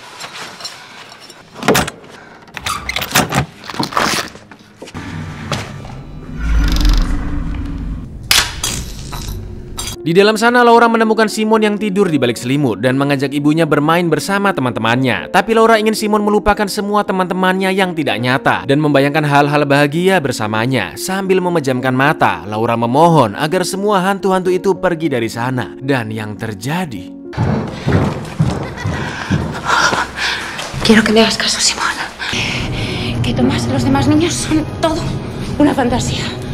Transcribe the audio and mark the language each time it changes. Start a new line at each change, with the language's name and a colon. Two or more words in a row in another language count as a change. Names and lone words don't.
Indonesian: Di dalam sana Laura menemukan Simon yang tidur di balik selimut dan mengajak ibunya bermain bersama teman-temannya. Tapi Laura ingin Simon melupakan semua teman-temannya yang tidak nyata dan membayangkan hal-hal bahagia bersamanya. Sambil memejamkan mata, Laura memohon agar semua hantu-hantu itu pergi dari sana. Dan yang terjadi...
Spanish: Quiero que me hagas caso, Simón. Que Tomás y los demás niños son todo una fantasía.